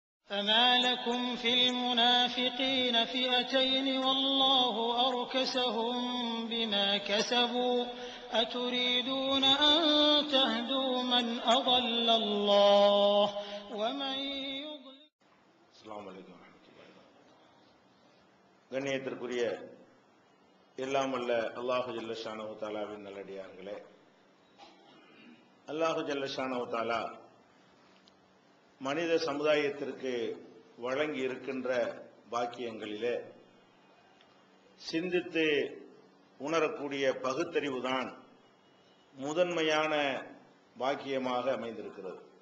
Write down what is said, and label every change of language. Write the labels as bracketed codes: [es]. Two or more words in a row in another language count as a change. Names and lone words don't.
[ar] فما لكم في المنافقين فئتين والله أركسهم بما كسبوا أتريدون أن تهدوا من أضل الله ومن يضلل. السلام عليكم ورحمة الله. [ta] கண்ணியத்திற்குரிய எல்லாம் வல்ல [ar] الله جل شأنه تعالى [ta] நல்லடியார்களே, [ar] الله جل شأنه تعالى [ta] மனித சமுதாயத்திற்கு வழங்கி இருக்கின்ற பாக்கியங்களிலே சிந்தித்து உணரக்கூடிய பகுத்தறிவுதான் முதன்மையான பாக்கியமாக அமைந்திருக்கிறது.